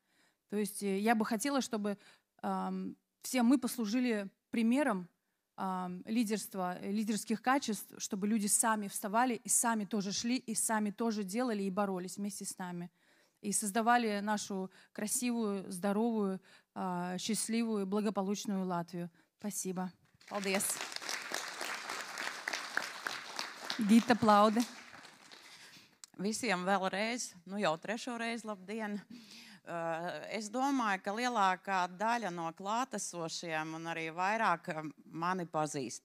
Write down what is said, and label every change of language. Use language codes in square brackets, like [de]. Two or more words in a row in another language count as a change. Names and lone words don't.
[ru] То есть я бы хотела, чтобы все мы послужили примером лидерства, лидерских качеств, чтобы люди сами вставали и сами тоже шли, и сами тоже делали и боролись вместе с нами. И создавали нашу красивую, здоровую, счастливую, благополучную Латвию. Спасибо. [lv] Paldies. Gita Plaude. Visiem vēlreiz, jau trešo reizi labdien. Es domāju, ka lielākā daļa no klātesošiem un arī vairāk mani pazīst.